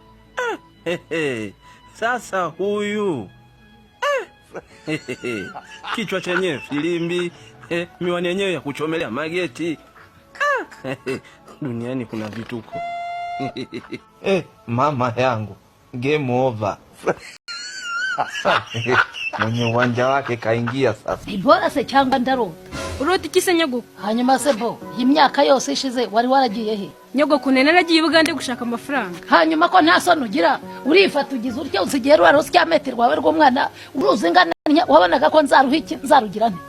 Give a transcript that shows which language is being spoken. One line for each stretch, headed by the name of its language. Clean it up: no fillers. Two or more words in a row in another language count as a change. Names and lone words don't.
Swahili: Sasa huyu kichwa chenye filimbi, miwani yenyewe ya kuchomelea mageti. Duniani kuna vituko. Mama yangu,
English: game over.
Swahili: Mwenye uwanja wake kaingia sasa.
Kinyarwanda: Ibora se cyangwa ndarota. Urota iki se nyogoko? Hanyuma se bo, imyaka yose ishize wari waragiye he? Nyogoko nene nagiye i Bugande gushaka amafaranga. Hanyuma ko nta sono ugira, urifata ugize utyo uzigera warose cyametero wawe rw'umwana, uruzingana wabonaga ko nzaruha iki nzarugira nte?